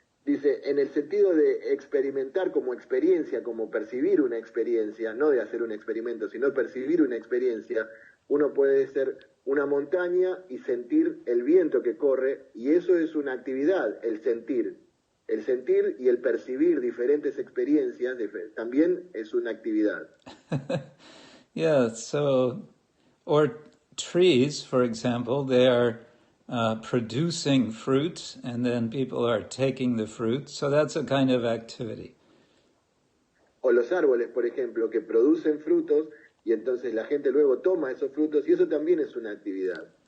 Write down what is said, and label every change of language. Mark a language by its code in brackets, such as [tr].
[es] Dice, en el sentido de experimentar como experiencia, como percibir una experiencia, no de hacer un experimento, sino percibir una experiencia, uno puede ser una montaña y sentir el viento que corre, y eso es una actividad, el sentir. El sentir y el percibir diferentes experiencias también es una actividad. [en] Yeah, so, or trees, for example, they are producing fruit, and then people are taking the fruit, so that's a kind of activity. [es] O los árboles, por ejemplo, que producen frutos y entonces la gente luego toma esos frutos y eso también es una actividad.